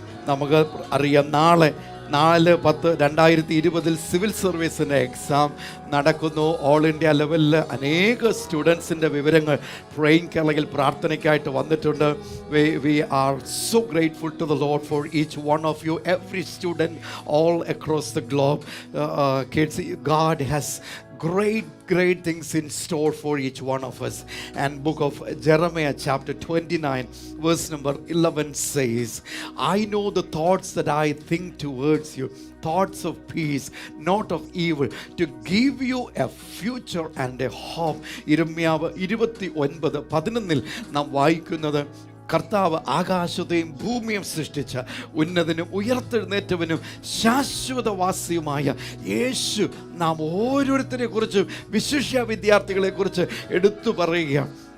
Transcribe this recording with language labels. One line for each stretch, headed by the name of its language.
Malayalam: നമുക്ക് അറിയാം, നാളെ 4/10/2020 സിവിൽ സർവീസിൻ്റെ എക്സാം നടക്കുന്നു. ഓൾ ഇന്ത്യ ലെവലിൽ അനേക സ്റ്റുഡൻസിൻ്റെ വിവരങ്ങൾ പ്രേയിങ് കേരളയിൽ പ്രാർത്ഥനയ്ക്കായിട്ട് വന്നിട്ടുണ്ട്.
English: We are so grateful to the Lord for each one of you, every student all across the globe. Kids, God has great things in store for each one of us. And book of Jeremiah chapter 29 verse number 11 says, I know the thoughts that I think towards you, thoughts of peace, not of evil, to give you a future and a hope.
Malayalam: ഇരമ്യാവ് 29:11 നാം വായിക്കുന്നത്, കർത്താവ് ആകാശത്തെയും ഭൂമിയും സൃഷ്ടിച്ച ഉന്നതനും ഉയർത്തെഴുന്നേറ്റവനും ശാശ്വതവാസിയുമായ യേശു നാം ഓരോരുത്തരെ കുറിച്ചും, വിശിഷ്യ വിദ്യാർത്ഥികളെക്കുറിച്ച് എടുത്തു പറയുകയാണ്.